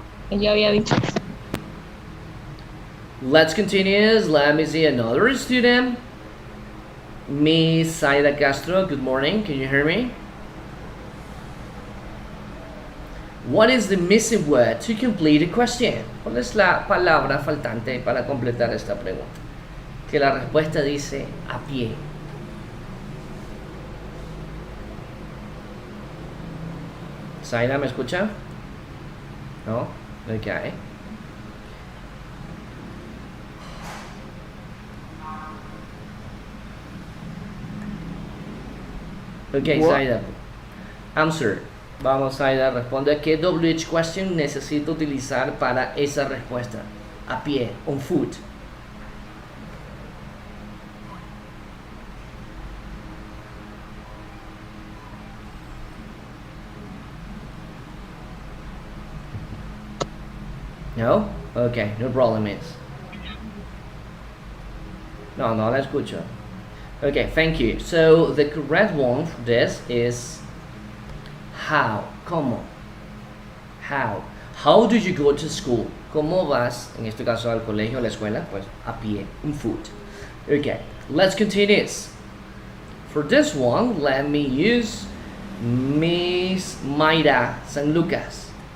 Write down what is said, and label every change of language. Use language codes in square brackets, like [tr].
[es] Yo había dicho. [en] Let's continue. Let me see another student. Miss Saida Castro, good morning. Can you hear me? What is the missing word to complete the question? [es] ¿Cuál es la palabra faltante para completar esta pregunta? Que la respuesta dice a pie. Saida, ¿me escucha? No, ok. Ok, Saida. Answer. Vamos, Saida, responde. ¿Qué WH question necesito utilizar para esa respuesta? A pie, [en] on foot. No? Okay, no problem is. [es] No, la escucho. [en] Okay, thank you. So the correct one for this is how. ¿Cómo? How. How do you go to school? [es] ¿Cómo vas, en este caso, al colegio, a la escuela? Pues a pie, [en] on foot. Okay, let's continue. For this one, let me use Miss Mayra San Lucas.